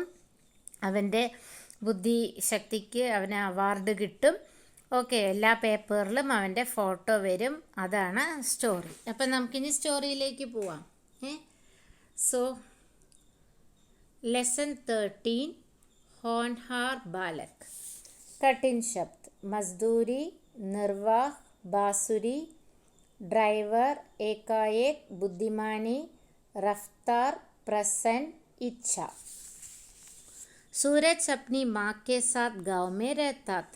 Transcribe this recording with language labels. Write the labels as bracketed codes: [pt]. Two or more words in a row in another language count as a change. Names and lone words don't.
[ml] അവൻ്റെ ബുദ്ധിശക്തിക്ക് അവന് അവാർഡ് കിട്ടും. ഓക്കെ. എല്ലാ പേപ്പറിലും അവൻ്റെ ഫോട്ടോ വരും. അതാണ് സ്റ്റോറി. അപ്പം നമുക്കിനി സ്റ്റോറിയിലേക്ക് പോവാം. [en] So lesson 13 होनहार बालक. [hi] कठिन शब्द: मजदूरी, निर्वाह, बांसुरी, ड्राइवर, एकाएक, बुद्धिमानी, रफ्तार, प्रसन्न, इच्छा. सूरज अपनी माँ के साथ गांव में रहता था.